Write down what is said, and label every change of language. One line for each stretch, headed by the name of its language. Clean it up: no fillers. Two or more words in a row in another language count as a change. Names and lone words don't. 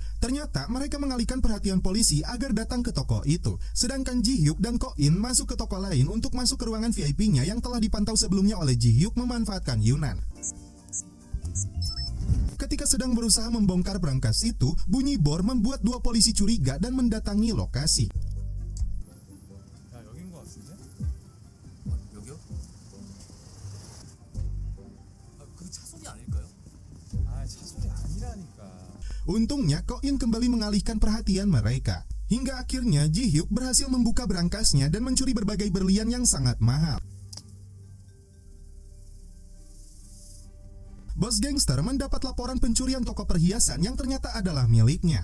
Indonesian: Ternyata mereka mengalihkan perhatian polisi agar datang ke toko itu. Sedangkan Ji Hyuk dan Ko In masuk ke toko lain untuk masuk ke ruangan VIP-nya yang telah dipantau sebelumnya oleh Ji Hyuk memanfaatkan Yunan. Ketika sedang berusaha membongkar brankas itu, bunyi bor membuat dua polisi curiga dan mendatangi lokasi.
Korean: 야, 여긴 거 같은데? 여기요? 그거 차 소리 아닐까요? 아, 차 소리 아니라니까.
Indonesian: Untungnya, Ko In kembali mengalihkan perhatian mereka. Hingga akhirnya Ji Hyuk berhasil membuka brankasnya dan mencuri berbagai berlian yang sangat mahal. Bos gangster mendapat laporan pencurian toko perhiasan yang ternyata adalah miliknya.